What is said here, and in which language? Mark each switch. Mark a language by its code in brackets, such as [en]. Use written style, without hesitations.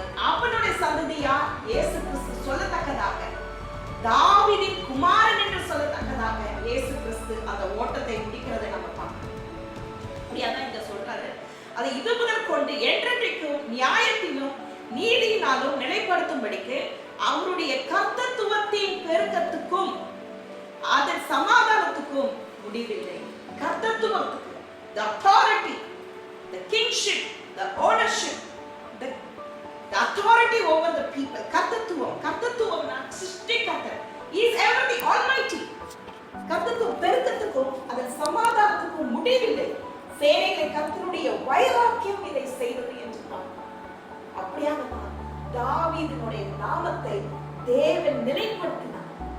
[ta] அவனுடைய சந்ததியா இயேசு கிறிஸ்து சொல்லத்தக்கதாக, தாவீதின் குமாரன் என்று சொல்லத்தக்கதாக இயேசு கிறிஸ்து அந்த ஓட்டத்தை முடிக்கிறதை நம்ம பார்க்கிறோம். அப்படியாதான் இங்க சொல்றாரு, அதை இது முதல் கொண்டு என்றென்றைக்கும் நியாயத்திலும் நீதியினாலும் நிலைப்படுத்தும்படிக்கு அவருடைய கர்த்தத்துவத்தின் பெருக்கத்துக்கும் அதன் சமாதானத்துக்கும் முடிவில்லை. கர்த்தத்துவத்துக்கு, [en] the authority, the kingship, the ownership, the authority over the people. [ta] கர்த்தத்துவம் சிருஷ்டிகர்த்தர், [en] he is everything, almighty. [ta] கர்த்தத்துவம் பெருக்கத்துக்கும் அதன் சமாதானத்துக்கும் முடிவில்லை. சேனைகளை கர்த்தருடைய வைராக்கியம் இதை செய்தது என்று பார்க்கிறோம். அப்படியாக தாவீதினுடைய நாமத்தை தேவன் நிலைப்படுத்தினார்.